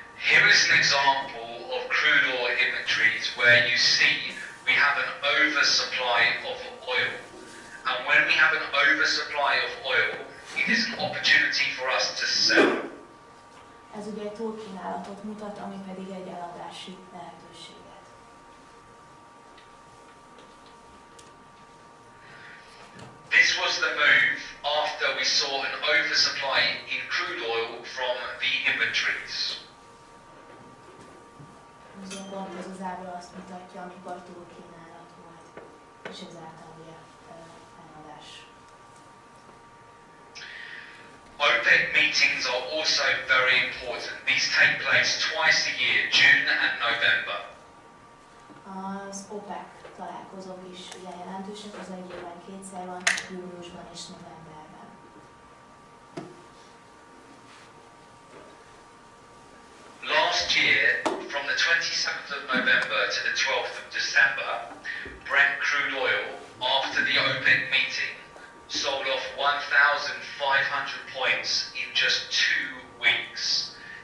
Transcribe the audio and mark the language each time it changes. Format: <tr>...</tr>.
<en>Here is an example of crude oil inventories where you see we have an oversupply of oil. And when we have an oversupply of oil, it is an opportunity for us to sell.</en> <hu>Ez ugye egy túlkínálatot mutat, ami pedig egy eladási lehetőséget.</hu> <en>This was the move after we saw an oversupply in crude oil from the inventories.</en> <hu>Pont ez az ábra azt mutatja, amikor túlkínálat volt, és ezáltal ugye eladás.</hu> <en>OPEC meetings are also very important. These take place twice a year, June and November.</en> <hu>Az OPEC találkozók is ugye jelentősek, az egy évben kétszer van, júliusban és novemberben.</hu> <en>Last year, from the 27th of November to the 12th of December, Brent crude oil, after the OPEC meeting, sold off 1,500 points in just 2 weeks.</en>